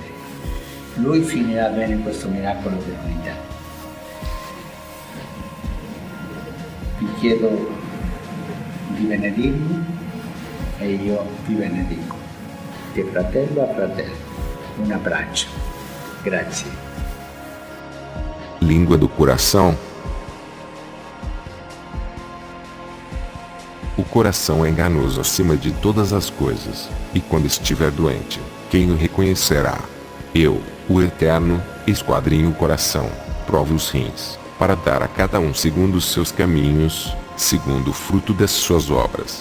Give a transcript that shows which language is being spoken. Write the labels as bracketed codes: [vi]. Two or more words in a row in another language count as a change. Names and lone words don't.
[it] Lui finirà bene questo miracolo dell'unità. Vi chiedo di benedirmi e io vi benedico. Di fratello a fratello. Un abbraccio. Grazie. [pt] Língua do coração. O coração é enganoso acima de todas as coisas, e quando estiver doente, quem o reconhecerá? Eu, o Eterno, esquadrinho o coração, aprova os rins, para dar a cada um segundo os seus caminhos, segundo o fruto das suas obras.